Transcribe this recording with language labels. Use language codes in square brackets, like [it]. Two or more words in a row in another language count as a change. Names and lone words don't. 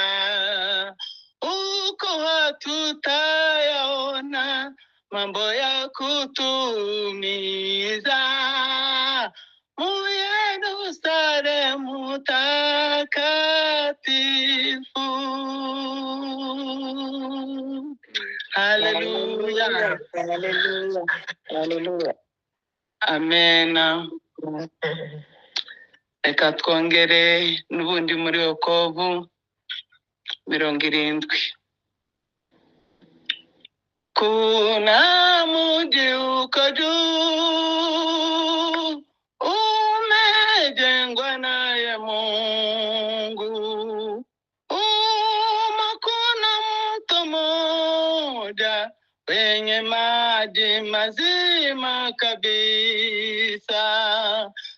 [sw] Huko hatutayaona mambo ya kutumiza. Yerusalemu takatifu. mtakatifu. Haleluya. Haleluya. Haleluya. Amena. [rw] Reka twongere n'ubundi muri Yokobu 70. [sw] Kuna mji uko juu umejengwa naye Mungu, kuna mto mmoja wenye maji mazima kabisa.